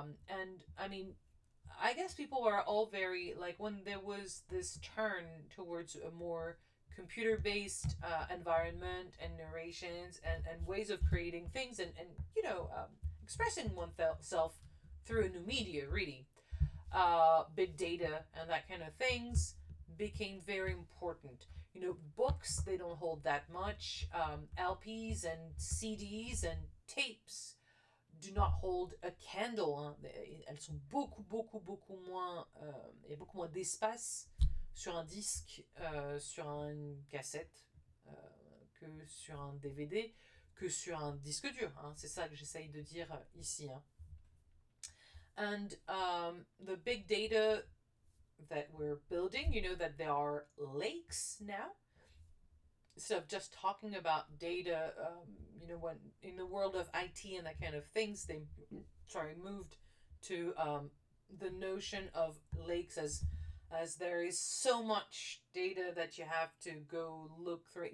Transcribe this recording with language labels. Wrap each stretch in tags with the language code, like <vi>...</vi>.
<en>And I mean, I guess people are all very like, when there was this turn towards a more computer-based environment and narrations and ways of creating things, and expressing oneself through a new media, really. Big data and that kind of things became very important. Books, they don't hold that much. LPs and CDs and tapes do not hold a candle.</en> <fr>Elles sont beaucoup moins. Il y a beaucoup moins d'espace sur un disque, sur une cassette, que sur un DVD, que sur un disque dur. C'est ça que j'essaye de dire ici.</fr> <en>And the big data that we're building, that there are lakes now. Instead of just talking about data, when in the world of IT and that kind of things, they moved to the notion of lakes as there is so much data that you have to go look through it.</en>